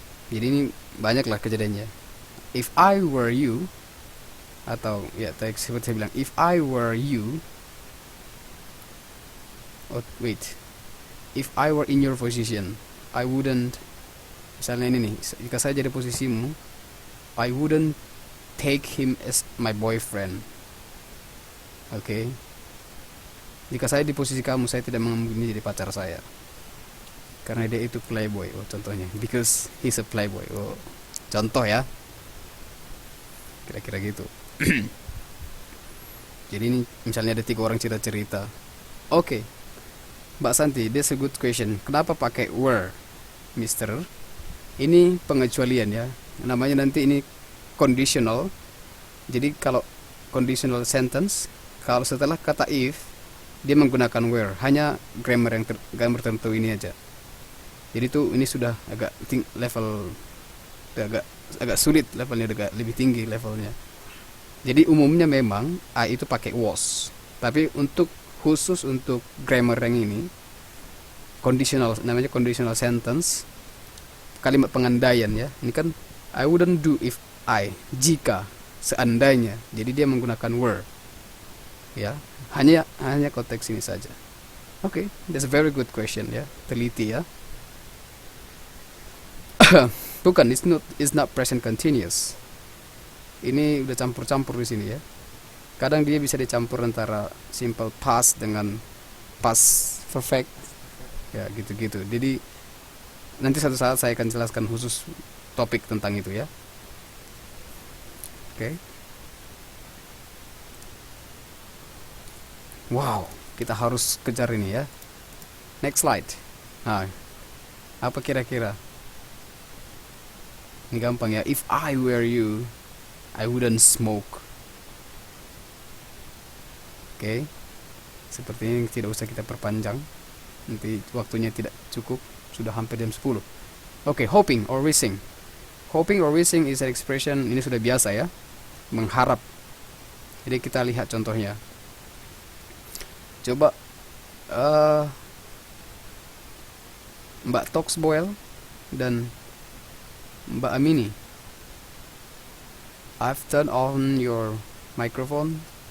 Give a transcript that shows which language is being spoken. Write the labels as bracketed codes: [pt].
[id] Jadi ini banyaklah kejadiannya. [en] If I were you, [id] atau ya seperti saya bilang, [en] if I were you, oh wait, if I were in your position, I wouldn't, [id] misalnya ini nih, jika saya jadi posisimu, [en] I wouldn't take him as my boyfriend. [id] Oke. Jika saya di posisi kamu, saya tidak mengambil ini jadi pacar saya, karena dia itu playboy. Oh, contohnya, [en] because he's a playboy. [id] Oh, contoh ya, kira-kira gitu. Jadi ini misalnya ada 3 orang cerita-cerita. Oke. [en] Mbak Santi, that's a good question. [id] Kenapa pakai were, Mister? Ini pengecualian ya. Namanya nanti ini conditional. Jadi kalau conditional sentence, kalau setelah kata if, dia menggunakan were. Hanya grammar grammar tertentu ini aja. Jadi tuh ini sudah agak level, agak sulit levelnya, agak lebih tinggi levelnya. Jadi umumnya memang I itu pakai was. Tapi khusus untuk grammar yang ini, conditional, namanya conditional sentence, kalimat pengandaian ya. Ini kan I wouldn't do if I, jika, seandainya. Jadi dia menggunakan were. Ya, hanya konteks ini saja. [en] Oke, that's a very good question ya. [id] Teliti ya. [en] Bukan, it's not present continuous. [id] Ini udah campur-campur di sini ya. Kadang dia bisa dicampur antara simple past dengan past perfect. Ya, gitu-gitu. Jadi nanti satu saat saya akan jelaskan khusus topik tentang itu ya. Oke. Wow, kita harus kejar ini ya. Next slide. Nah, apa kira-kira? Ini gampang ya. [en] If I were you, I wouldn't smoke. [id] Oke. Sepertinya tidak usah kita perpanjang. Nanti waktunya tidak cukup. Sudah hampir jam 10. Oke, [en] hoping or wishing. Hoping or wishing is an expression, [id] ini sudah biasa ya. Mengharap. Jadi kita lihat contohnya. Coba Mbak Toxboil dan Mbak Amini, [en] I've turned on your microphone.